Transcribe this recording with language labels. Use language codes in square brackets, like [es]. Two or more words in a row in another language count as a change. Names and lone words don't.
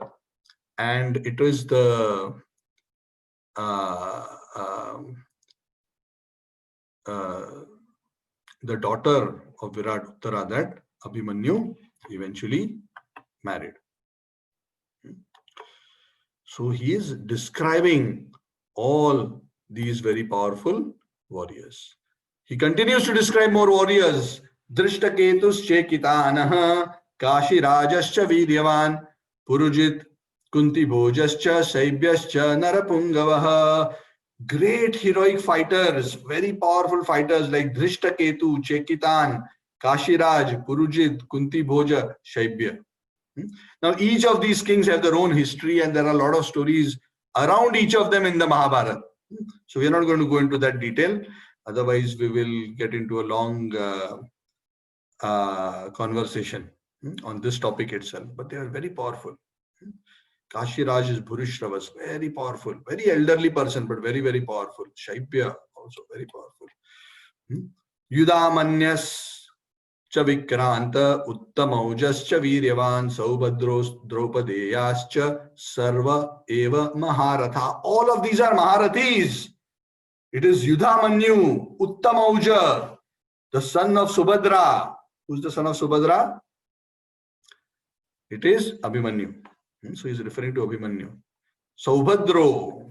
[en] And it was the daughter of Virat, Uttara, that Abhimanyu eventually married. So he is describing all these very powerful warriors. He continues to describe more warriors. [sa] धृष्टकेतुः चेकितानः काशिराजः च विद्यावान् पुरुजित् कुन्तिभोजः च शैब्यः च नरपुङ्गवः. [en] Great heroic fighters, very powerful fighters like Drishtaketu, Chekitan, Kashiraj, Purujit, Kunti Bhoja, Shaibya. Now, each of these kings have their own history, and there are a lot of stories around each of them in the Mahabharata. So, we are not going to go into that detail. Otherwise, we will get into a long conversation on this topic itself. But they are very powerful. Kashiraj is Bhurishrava's, very powerful, very elderly person, but very, very powerful. Shaibya, also very powerful. [sa] युधामन्युः विक्रान्तः उत्तमौजाः वीर्यवान् सौभद्रः द्रौपदेयाः सर्वे एव महारथाः. [en] All of these are Maharathis. It is Yudhamanyu, Uttamauja, the son of Subhadra. Who's the son of Subhadra? It is Abhimanyu. So he's referring to Abhimanyu. Saubhadro.